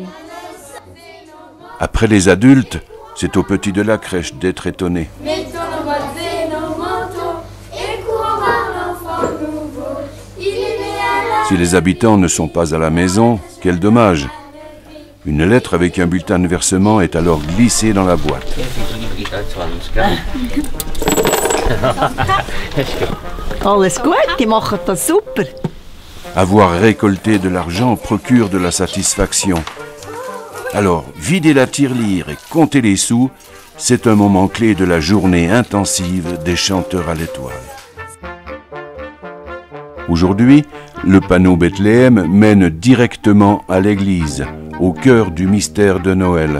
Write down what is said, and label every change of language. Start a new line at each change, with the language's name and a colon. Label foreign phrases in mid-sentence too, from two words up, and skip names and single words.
French: Après les adultes, c'est aux petits de la crèche d'être étonnés. Mettons nos bottes et nos manteaux et courons voir l'enfant nouveau. Il est né à la... Si les habitants ne sont pas à la maison, quel dommage! Une lettre avec un bulletin de versement est alors glissée dans la boîte.
German: Alles gut, die machen das super.
French: Avoir récolté de l'argent procure de la satisfaction. Alors, vider la tirelire et compter les sous, c'est un moment clé de la journée intensive des chanteurs à l'étoile. Aujourd'hui, le panneau Bethléem mène directement à l'église, au cœur du mystère de Noël.